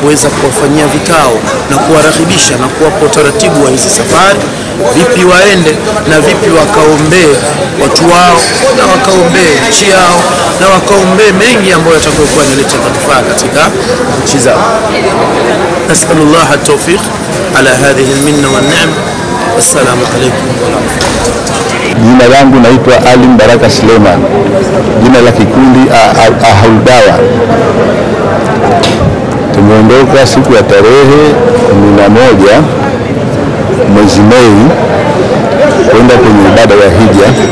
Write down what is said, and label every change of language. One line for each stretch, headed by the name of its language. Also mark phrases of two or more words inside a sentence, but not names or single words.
Swahili: kuweza kuwafanyia vikao na kuwarahibisha na kuwapa utaratibu wa hizi safari, vipi waende na vipi wakaombee watu wao na wakaombee nchi yao na wakaombee mengi ambayo yatakayokuwa yanaleta manufaa katika nchi zao.
Arabic: نسأل الله التوفيق على هذه المنة والنعمة. السلام عليكم ورحمة الله.
Swahili: Jina langu naitwa Ali Baraka Suleiman, jina la kikundi Ahludawa. Tumeondoka siku ya tarehe 11 mwezi Mei kwenda kwenye ibada ya hija.